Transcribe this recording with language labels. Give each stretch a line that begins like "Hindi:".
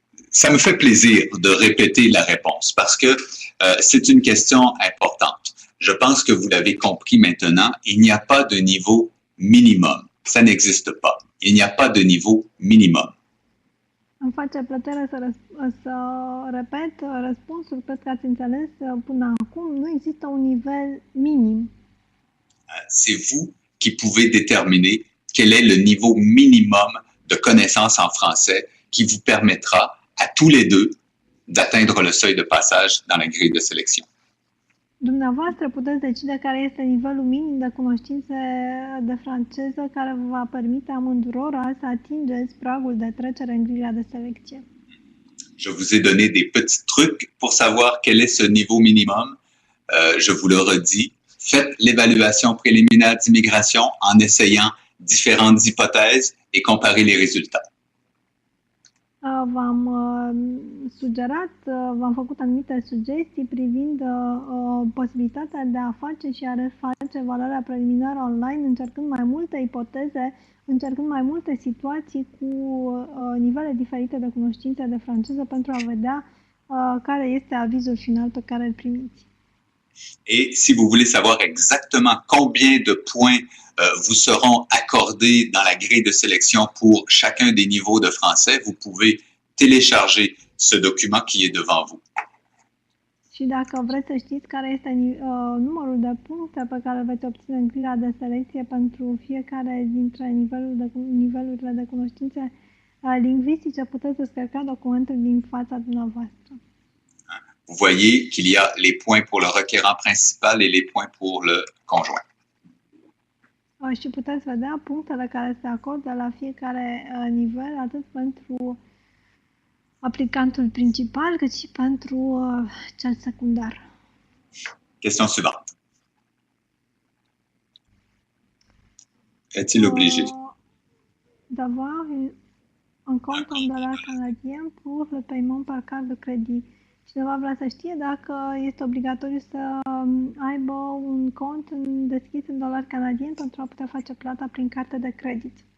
French: Ça me fait plaisir de répéter la réponse parce que c'est une question importante. Je pense que vous l'avez compris maintenant, il n'y a pas de niveau minimum. Ça n'existe pas. Il n'y a pas de niveau minimum.
Romanian: Îmi face plăcere să repet răspunsul, cred că ați înțeles până acum, nu există un nivel minim.
French: C'est vous qui pouvez déterminer quel est le niveau minimum de connaissance en français qui vous permettra à tous les deux d'atteindre le seuil de passage dans la grille de sélection.
Romanian: Dumneavoastră puteți decide care este nivelul minim de cunoștințe de franceză care vă va permite amândurora să atingeți pragul de trecere în grila de selecție.
French: Je vous ai donné des petits trucs pour savoir quel est ce niveau minimum. Je vous le redis, faites l'évaluation préliminaire d'immigration en essayant différentes hypothèses et comparez les résultats.
Romanian: V-am sugerat, v-am făcut anumite sugestii privind posibilitatea de a face și a reface valoarea preliminară online, încercând mai multe ipoteze, încercând mai multe situații cu nivele diferite de cunoștințe de franceză pentru a vedea care este avizul final pe care îl primiți.
French: Et si vous voulez savoir exactement combien de points vous seront accordés dans la grille de sélection pour chacun des niveaux de français, vous pouvez télécharger ce document qui est devant vous.
Romanian: Și dacă vreți să știți care este numărul de puncte pe care veți obține în grila de selecție pentru fiecare dintre nivelurile de cunoștințe lingvistice, puteți descărca documentul din fața dumneavoastră.
French: Vous voyez qu'il y a les points pour le requérant principal et les points pour le conjoint.
Romanian: Și puteți vedea punctele care se acordă la fiecare nivel, atât pentru aplicantul principal, cât și pentru cel secundar.
French: Question suivante. Est-il obligé? D'avoir un compte en dollars canadiens pour le paiement par carte de crédit.
Romanian: Cineva vrea să știe dacă este obligatoriu să aibă un cont deschis în dolari canadieni pentru a putea face plata prin carte de credit.